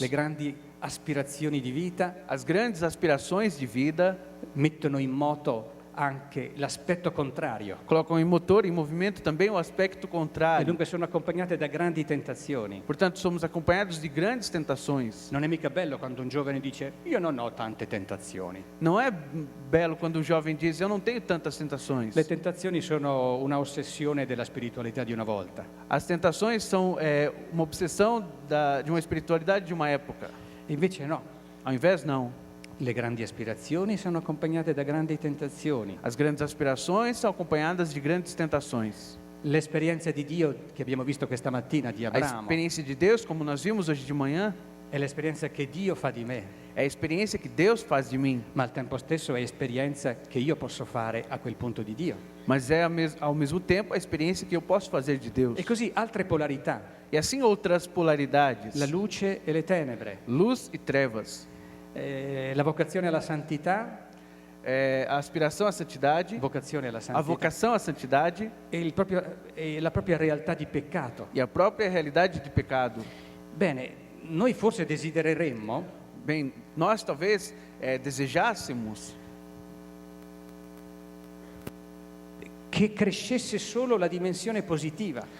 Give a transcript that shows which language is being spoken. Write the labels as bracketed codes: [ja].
[it] Le grandi aspirazioni di vita [pt] As grandes aspirações de vida [it] mettono in moto anche l'aspetto contrario [pt] colocam em motor, em movimento também o aspecto [it] e [pt] contrário. [it] dunque sono accompagnate da grandi tentazioni. [pt] Portanto, somos acompanhados de grandes tentações. [it] Non è mica bello quando un giovane dice io non ho tante tentazioni. [pt] Não é belo quando um jovem diz, eu não tenho tantas tentações. [it] Le tentazioni sono una ossessione della spiritualità di una volta. [pt] As tentações são uma obsessão de uma espiritualidade de uma época. [it] Invece no, [pt] Ao invés, não. [it] le grandi aspirazioni sono accompagnate da grandi tentazioni. [pt] As grandes aspirações são acompanhadas de grandes tentações. [it] L'esperienza di Dio che abbiamo visto questa mattina di [pt] A [it] Abramo [pt] experiência de Deus, como nós vimos hoje de manhã, [it] è l'esperienza che Dio fa di me, [pt] é a experiência que Deus faz de mim, [it] ma al tempo stesso è esperienza che io posso fare a quel punto di Dio. [pt] mas é ao mesmo tempo a experiência que eu posso fazer de Deus. [it] E così altre polarità, [pt] E assim outras polaridades, [it] la luce e le tenebre, [pt] luz e trevas, [it] la vocazione alla santità, [pt] a aspiração à santidade, [it] vocazione alla [pt] a [it] santità [pt] vocação à santidade [it] e la propria realtà di peccato. [pt] e a própria realidade de pecado. [it] Bene, noi forse desidereremmo [pt] Bem, nós talvez desejássemos [it] che crescesse solo la dimensione positiva,